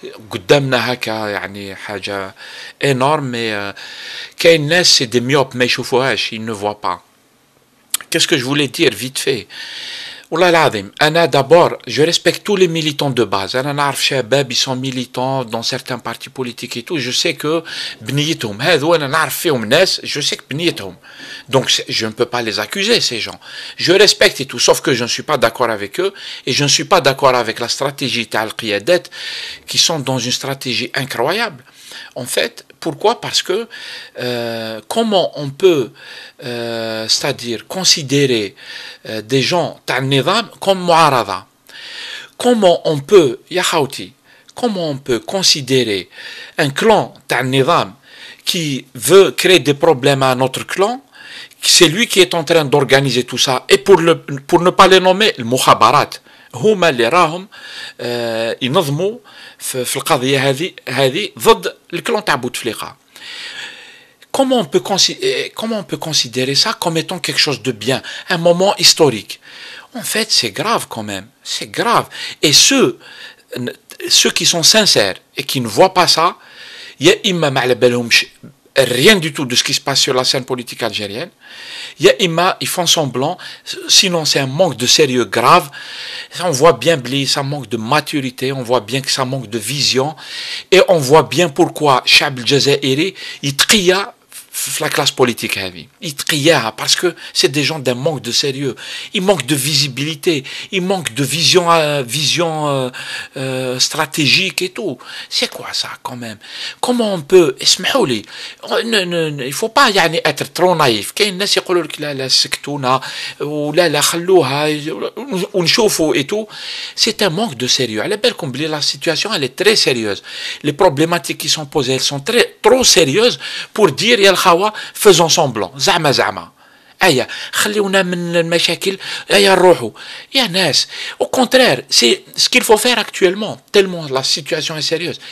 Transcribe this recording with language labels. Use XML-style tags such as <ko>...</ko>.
<ar>قدامنا هكا يعني حاجة</ar> <fr>énorme, mais</fr> <ar>كاين ناس</ar> <fr>c'est des myopes</fr> <ar>ما يشوفوهاش,</ar> <fr>ils ne voient pas. Qu'est-ce que je voulais dire vite fait?</fr> <ar>والله العظيم أنا</ar> <fr>d'abord je respecte tous les militants de base.</fr> <ar>أنا نعرف شباب</ar> <fr>ils sont militants dans certains partis politiques et tout. Je sais que</fr> <ar>بنيتهم هذو أنا نعرف فيهم ناس,</ar> <fr>je sais que</fr> <ar>بنيتهم.</ar> <fr>Donc je ne peux pas les accuser ces gens. Je respecte et tout, sauf que je ne suis pas d'accord avec eux et je ne suis pas d'accord avec la stratégie</fr> <ar>تاع القيادات</ar> <fr>qui sont dans une stratégie incroyable. En fait, pourquoi? Parce que comment on peut, c'est-à-dire considérer des gens</fr> <ar>تاع النظام</ar> <fr>comme</fr> <ar>معارضة?</ar> <fr>Comment on peut,</fr> <ar>يا خاوتي,</ar> <fr>comment on peut considérer un clan</fr> <ar>تاع النظام</ar> <fr>qui veut créer des problèmes à notre clan? C'est lui qui est en train d'organiser tout ça. Et pour ne pas les nommer,</fr> <ar>المخابرات هما اللي راهم ينظموا في القضية هذه ضد الكلون تاع بوتفليقة.</ar> <fr>Comment on peut considérer ça comme étant quelque chose de bien, un moment historique? En fait, c'est grave quand même, c'est grave. Et ceux qui sont sincères et qui ne voient pas ça,</fr> <ar>يا إما ما على بالهمش</ar> <fr>rien du tout de ce qui se passe sur la scène politique algérienne. Ils font semblant, sinon c'est un manque de sérieux grave. On voit bien ça manque de maturité, on voit bien que ça manque de vision, et on voit bien pourquoi Chab el-Jazairi</fr> <ar>يتقيا</ar> <fr>la classe politique</fr> <ar>يتقياها,</ar> <fr>parce que c'est des gens d'un manque de sérieux, ils manquent de visibilité, ils manquent de vision stratégique et tout. C'est quoi ça quand même? Comment on peut,</fr> <ar>اسمحوا لي,</ar> <fr>il faut pas</fr> <ar>يعني</ar> <fr>être trop naïf.</fr> <ar>كاين ناس يقولوا لك لا لا سكتونا ولا لا خلوها ونشوفوا</ar> <fr>et tout. C'est un manque de sérieux.</fr> <ar>على بالكم بلي</ar> <fr>la situation elle est très sérieuse. Les problématiques qui sont posées, elles sont trop sérieuses pour dire</fr> <ar>يا الخوا</ar> <fr>faisons semblant.</fr> <ar>زعما ايا خليونا من المشاكل, ايا نروحوا يا ناس.</ar> <fr>Au contraire, c'est ce qu'il faut faire actuellement, tellement la situation est sérieuse.</fr>